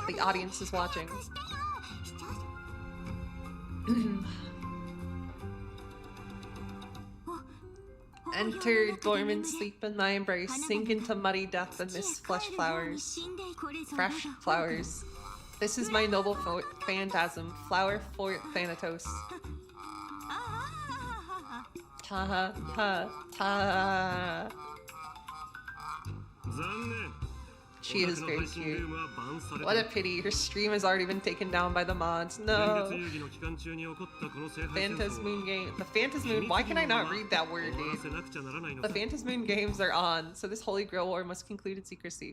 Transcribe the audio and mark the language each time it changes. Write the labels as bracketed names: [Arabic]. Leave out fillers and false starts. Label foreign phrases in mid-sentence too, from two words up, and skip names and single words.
[English] The audience is watching. Enter dormant sleep in my embrace, sink into muddy death and miss fresh flowers. This is my noble phantasm, flower fort Thanatos. Ta ha ha ta. She is very cute. What a pity, her stream has already been taken down by the mods. No. Phantasmoon game. The Phantasmoon. Why can I not read that word, dude? The Phantasmoon games are on, so this Holy Grail War must conclude in secrecy.